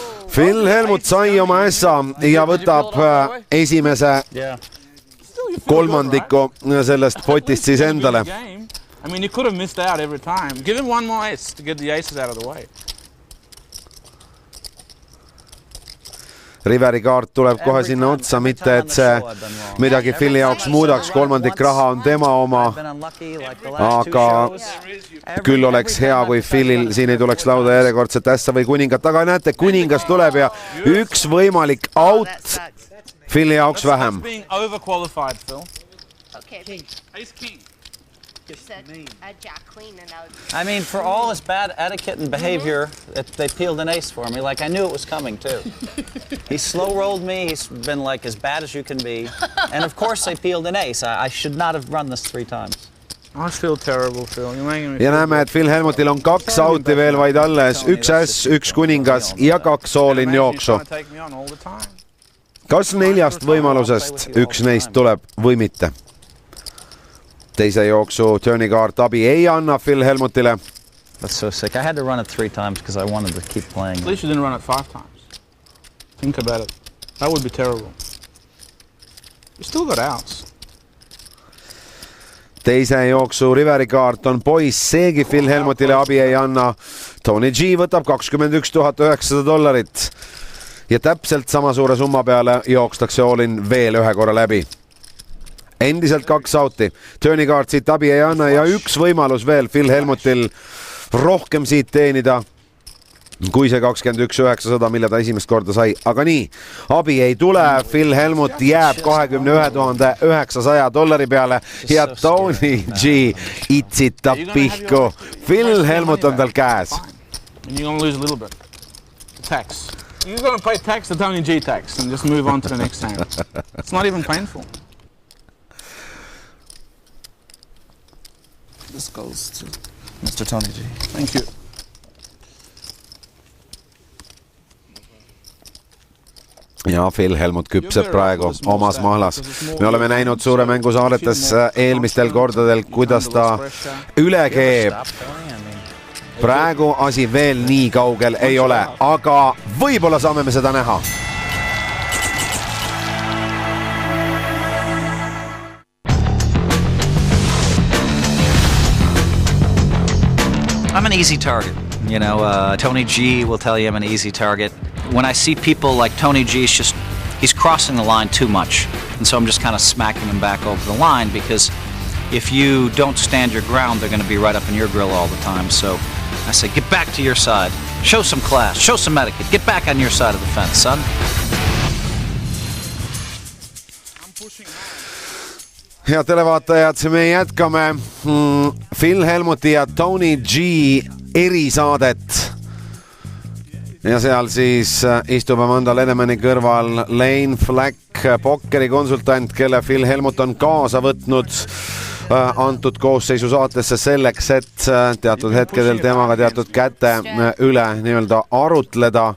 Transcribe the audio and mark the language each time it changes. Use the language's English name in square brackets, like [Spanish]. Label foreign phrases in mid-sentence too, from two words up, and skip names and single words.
[Estonian] Phil Helmut sai oma ässa ja võtab esimese kolmandiku sellest potist siis endale. [English] I mean, you could have missed out every time. Give him one more ace to get the aces out of the way. [Estonian] Riveri kaart tuleb kohe sinna otsa, mitte et see midagi Phil'i jaoks muudaks, kolmandik raha on tema oma, aga küll oleks hea, kui Phil'il siin ei tuleks lauda järjekordset ässa või kuningat, aga näete, kuningas tuleb ja üks võimalik out Phil'i jaoks vähem. [English] I mean, for all his bad etiquette and behavior, they peeled an ace for me. Like, I knew it was coming, too. He slow-rolled me. He's been, like, as bad as you can be. And, of course, they peeled an ace. I should not have run this 3 times. I feel terrible, Phil. You're making me [Estonian] ja näeme, et Phil Helmutil on 2 outi veel vaid alles. 1 äss, 1 kuningas ja 2 all-in jooksu. Kas 4 võimalusest 1 neist tuleb või mitte? Teise jooksu turnikaart abi ei anna Phil Helmutile. [English] That's so sick. I had to run it 3 times because I wanted to keep playing. At least you didn't run it 5 times. Think about it. That would be terrible. You still got outs. [Estonian] Teise jooksu Riveri kaart on poiss, seegi Phil Helmutile abi ei anna. Tony G võtab $21,900 ja täpselt sama suure summa peale jookstakse all-in veel 1 korra läbi. Endiselt 2 outi. Turnikaart siit abi ei anna ja 1 võimalus veel Phil Helmutil rohkem siit teenida kui see 21,900, mille ta esimest korda sai. Aga nii, abi ei tule, Phil Helmut jääb $21,900 peale ja Tony G itsitab pihku. Phil Helmut on tal käes. [English] You're going to lose a little bit. Tax. You're going to pay tax to Tony G tax and just move on to the next hand. It's not even painful. This goes to Mr. Tony G. Thank you. [Estonian] Ja Phil Helmut küpseb praegu omas mahlas. Me oleme näinud suure mängu saadetes eelmistel kordadel, kuidas ta üle keeb. Praegu asi veel nii kaugel ei ole, aga võib-olla saame me seda näha. [English] I'm an easy target. You know, Tony G will tell you I'm an easy target. When I see people like Tony G, he's crossing the line too much. And so I'm just kind of smacking him back over the line because if you don't stand your ground, they're going to be right up in your grill all the time. So I say, get back to your side. Show some class. Show some etiquette. Get back on your side of the fence, son. [Estonian] Head televaatajad, me jätkame Phil Helmuti ja Tony G erisaadet. Ja seal siis istub Amanda Ledemani kõrval Lane Flack, pokkeri konsultant, kelle Phil Helmut on kaasa võtnud antud koosseisu saatesse selleks, et teatud hetkedel temaga teatud käte üle nii-öelda arutleda.